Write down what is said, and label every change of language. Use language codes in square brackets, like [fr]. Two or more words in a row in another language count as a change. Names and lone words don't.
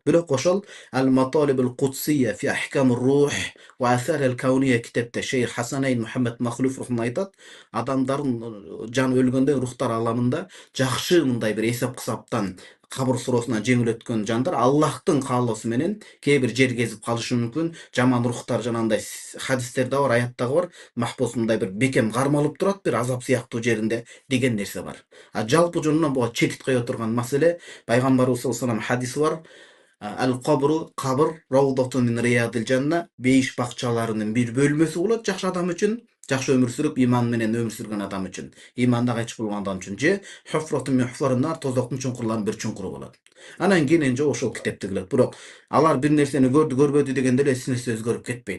[ky] Бирок ошол Al-Matalibul Qudsiyya fi Ahkam Ruh wa Athariha al-Kawniyya китепте Шейх Хасанейн Мухаммад Махлуф рахман айтат, адамдардын жаны өлгөндө рухтар аламында жакшы мындай бир эсеп кысаптан кабыр суроосунан жеңил өткөн жандар Аллахтын каалоосу менен кээ бир жер кезип калышы мүмкүн. Жаман рухтар жанагындай хадистерде бар, аяттагы бар, махбус мындай бир бекем кармалып турат, бир азап сыяктуу жеринде деген нерсе бар. Жалпы жөнүнөн буга чекит кое турган маселе, пайгамбарыбыз [ar] صلى الله عليه وسلم [ky] хадиси бар. [ar] القبر кабыр روضة من رياض الجنة, [ky] бейиш бакчаларынын бир бөлмөсү болот жакшы адам үчүн. жакшы өмүр сүрүп ыйман менен өмүр сүргөн адам үчүн, ыйманда кайчып болгон адам үчүн же [ar] حفرة من حفر النار, [ky] тозоктун чуңкурларынын бир чуңкуру болот. Анан кийин жо ошол китепти кылат. Бирок алар бир нерсени көрдү, көрбөдү дегенде эле эч нерсе өзгөрүп кетпейт.